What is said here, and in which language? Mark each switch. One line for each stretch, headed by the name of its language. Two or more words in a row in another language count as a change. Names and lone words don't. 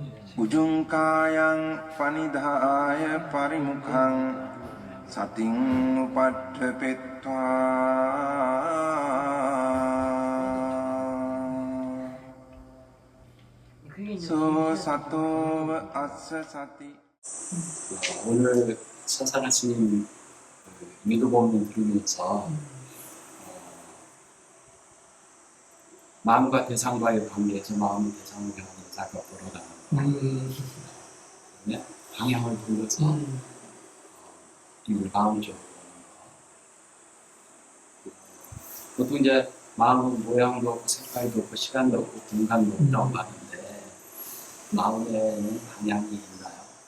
Pali: Ujungkayang panidhaya parimukhang sating upadhepetva so sato assa sati.
Korean: 오늘 사상하신 미도법문 들으면서 마음과 대상과의 관계에서 마음이 대상을 향하는 작업으로 나갑니다. 방향을 돌려서 이걸 마음적으로 보통 이제 마음은 모양도 없고 색깔도 없고 시간도 없고 공간도 없다고 하는데 마음에는 방향이 있나요?